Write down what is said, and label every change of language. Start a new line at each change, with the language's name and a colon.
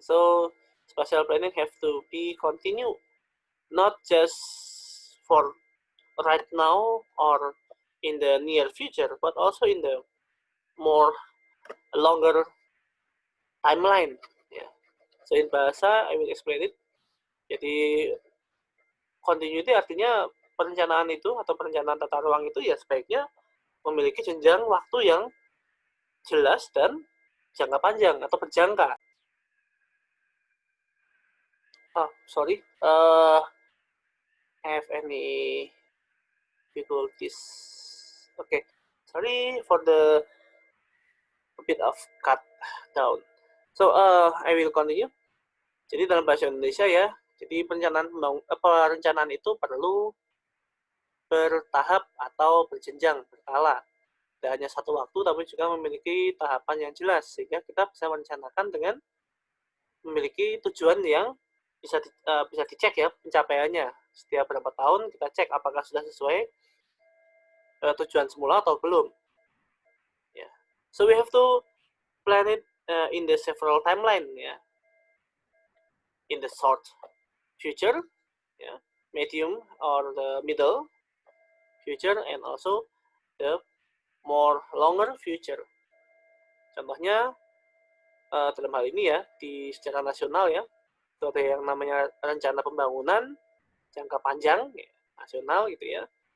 English: So spatial planning have to be continued, not just for right now or in the near future, but also in the more longer timeline. Yeah. So in bahasa, I will explain it.
Indonesian: Jadi continuity artinya perencanaan itu atau perencanaan tata ruang itu ya sebaiknya memiliki jenjang waktu yang jelas dan jangka panjang atau berjangka.
English: Sorry, have any difficulties? Okay, sorry for the a bit of cut down. So I will continue.
Indonesian: Jadi dalam bahasa Indonesia, ya, jadi perencanaan itu perlu bertahap atau berjenjang, berkala. Tidak hanya satu waktu, tapi juga memiliki tahapan yang jelas, sehingga kita bisa merencanakan dengan memiliki tujuan yang bisa dicek, ya, pencapaiannya. Setiap berapa tahun kita cek apakah sudah sesuai tujuan semula atau belum.
English: Yeah. So we have to plan it in the several timeline, ya. In the short future, yeah, medium or the middle future, and also the more longer future.
Indonesian: Contohnya dalam hal ini ya, di secara nasional ya, itu ada yang namanya rencana pembangunan jangka panjang ya, nasional gitu ya.